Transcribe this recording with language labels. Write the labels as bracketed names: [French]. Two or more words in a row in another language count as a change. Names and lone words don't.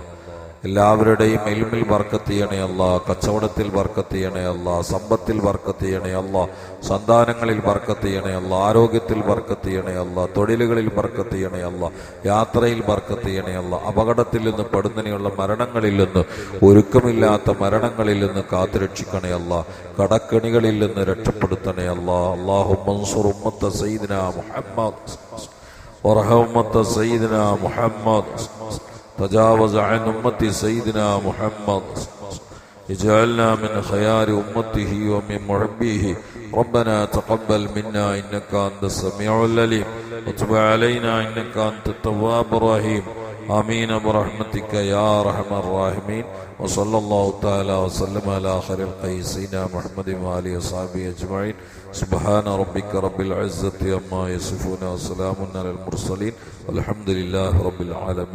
[Malayalam] എല്ലാവരുടെയും ഇൽമിൽ ബർക്കത്ത് ചെയ്യണേ അല്ലാഹ്, കച്ചവടത്തിൽ ബർക്കത്ത് ചെയ്യണേ അല്ലാഹ്, സമ്പത്തിൽ ബർക്കത്ത് ചെയ്യണേ അല്ലാഹ്, സന്താനങ്ങളിൽ ബർക്കത്ത് ചെയ്യണേ അല്ലാഹ്, ആരോഗ്യത്തിൽ ബർക്കത്ത് ചെയ്യണേ അല്ലാഹ്, തൊഴിലുകളിൽ ബർക്കത്ത് ചെയ്യണേ അല്ലാഹ്, യാത്രയിൽ ബർക്കത്ത് ചെയ്യണേ അല്ലാഹ്. അപകടത്തിൽ നിന്ന് പെടുന്നതിനുള്ള മരണങ്ങളിൽ നിന്ന്, ഒരുക്കമില്ലാത്ത മരണങ്ങളിൽ നിന്ന് കാത്തുരക്ഷിക്കണേ അല്ലാഹ്. കടക്കെണികളിൽ നിന്ന് രക്ഷപ്പെടുത്തണേ അല്ലാഹ്. [Arabic] اللهم انصر أمة سيدنا محمد وارحم أمة سيدنا محمد വറഹം ഉമ്മത്ത സയ്യിദിനാ മുഹമ്മദ് تجاوز عن أمتي سيدنا محمد اجعلنا من خيار أمته ومن محبيه ربنا تقبل منا إنك أنت السميع العليم وتب علينا إنك أنت التواب الرحيم آمين برحمتك يا أرحم الراحمين وصلى الله تعالى وسلم على خير الخلق سيدنا محمد وآله وصحبه أجمعين سبحان ربك رب العزة عما يصفون وسلام على المرسلين والحمد لله رب العالمين.